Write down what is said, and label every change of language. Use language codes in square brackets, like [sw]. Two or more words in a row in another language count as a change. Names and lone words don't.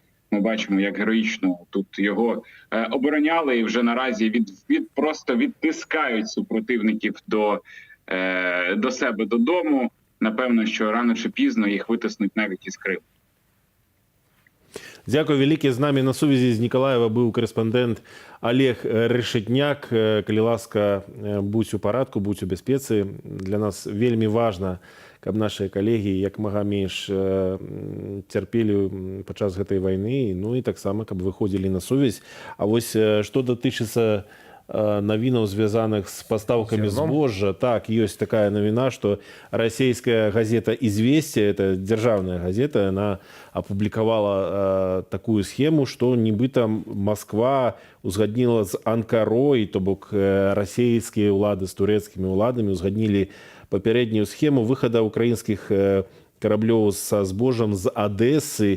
[uk] Ми бачимо, як героїчно тут його обороняли і вже наразі просто відтискають супротивників до себе додому. Напевно, що рано чи пізно їх витиснуть навіть із Криму. Дякую велике. З нами на сувязі з Ніколаєва був кореспондент Олег Решетняк. [be] Калі ласка, будь у парадку, будь у бяспецы. Для нас вельмі важна, каб [ru] наши коллеги [be] як мага менш цярпелі падчас гэтай вайны, ну і таксама, каб выходзілі на сувязь. А вось што датычыцца навінаў, звязаных з пастаўкамі збожжа, так, ёсць такая навіна, што расійская газета «Известия», это дзяржаўная газета, она апублікавала такую схему, што нібыта Москва узгадніла з Анкарой, то бок расійскія ўлады з турэцкімі ўладамі узгаднілі папярэднюю схему выхада украінскіх караблёў са збожжам з Адэсы.